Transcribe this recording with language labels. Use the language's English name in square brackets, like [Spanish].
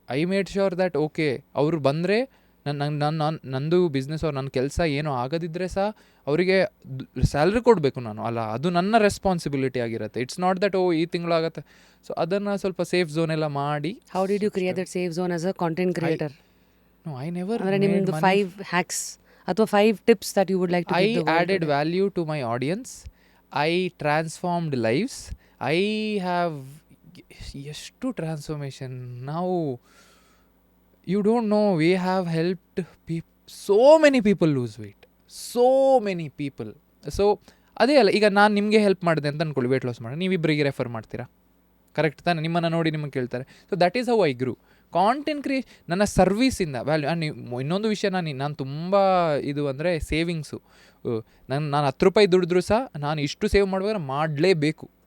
[English] I made sure that [Kannada] okay, ಅವರು ಬಂದರೆ ನಂದು ಬಿಸ್ನೆಸ್ ಅವ್ರು ನನ್ನ ಕೆಲಸ ಏನೋ ಆಗದಿದ್ದರೆ ಸಹ ಅವರಿಗೆ ಸ್ಯಾಲ್ರಿ ಕೊಡಬೇಕು ನಾನು, ಅಲ್ಲ, ಅದು ನನ್ನ ರೆಸ್ಪಾನ್ಸಿಬಿಲಿಟಿ ಆಗಿರುತ್ತೆ. [English] it's not that [Kannada] ಈ ತಿಂಗಳಾಗತ್ತೆ. ಸೊ ಅದನ್ನು ಸ್ವಲ್ಪ ಸೇಫ್ ಝೋನ್ ಎಲ್ಲ ಮಾಡಿ. [English] How did you create that safe zone as a content creator? No, I never. [Kannada] ಅಂದರೆ ನಿಮ್ಮದು [English] 5 hacks ಅಥವಾ 5 tips that you would like to give the world? I added value to my audience. I transformed lives. I have ಎಷ್ಟು transformation. ನಾವು, you don't know, we have helped so many people lose weight, so many people. [Kannada] So ಅದೇ ಅಲ್ಲ, ಈಗ ನಾನು ನಿಮಗೆ help ಮಾಡಿದೆ ಅಂತ ಅಂದ್ಕೊಳ್ಳಿ ವೆಯ್ಟ್ ಲಾಸ್ ಮಾಡಿ, ನೀವಿಬ್ಬರಿಗೆ ರೆಫರ್ ಮಾಡ್ತೀರಾ, ಕರೆಕ್ಟ್ ತಾನೆ? ನಿಮ್ಮನ್ನು ನೋಡಿ ನಿಮಗೆ ಕೇಳ್ತಾರೆ. [English] So that is how I grew. [Kannada] Content ನನ್ನ ಸರ್ವೀಸಿಂದ ವ್ಯಾಲ್ಯೂ. ಇನ್ನೊಂದು ವಿಷಯ, ನಾನು ತುಂಬ ಇದು ಅಂದರೆ ಸೇವಿಂಗ್ಸು. ನಾನು 10 ರೂಪಾಯಿ ದುಡಿದ್ರೂ ಸಹ ನಾನು ಇಷ್ಟು ಸೇವ್ ಮಾಡುವಾಗ ಮಾಡಲೇಬೇಕು.